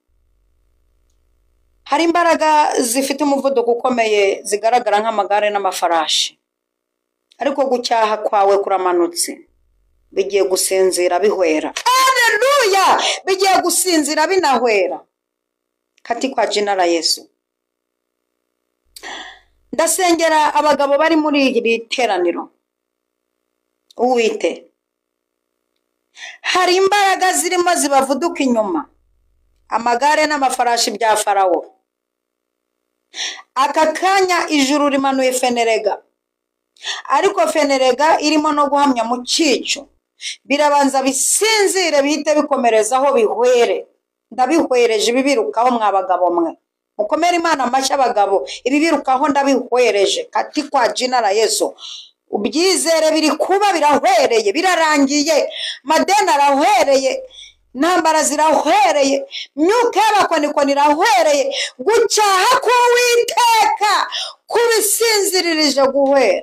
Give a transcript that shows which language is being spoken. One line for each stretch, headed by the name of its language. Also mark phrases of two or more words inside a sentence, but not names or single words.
Kinyarwanda: Hari imbaraga zifite umuvuduko ukomeye zigaragara nk'amagare n'amafarashi, ariko gucyaha kwawe kuramanutse. Bigiye gusinzira bihwera. Haleluya. Bigiye gusinzira binahwera
Swahili: katika jina la Yesu.
Kinyarwanda: Ndasengera abagabo bari muri iri teraniro. Uwite, hari imbaraga zirimo zibavuduka inyuma, amagare n'amafarashi bya Farawo. Aka kanya ijuru rimanuye fenerega, ariko fenerega irimo no guhamya mu cyico. Birabanza bisinzire bihite bikomerezaho bihwere. Ndabihwereje ibibirukaho mwabagabo mwe. Mukomere Imana amashyi abagabo. Ibibirukaho ndabihwereje
Swahili: katika jina la Yesu.
Kinyarwanda: Ubyizere biri kuba birahwereye, birarangiye. Madena arahwereye, ntambara zirahwereye, myuka y'abakonikoni irahwereye. Gucyaha k'Uwiteka kubisinziririje guhwera.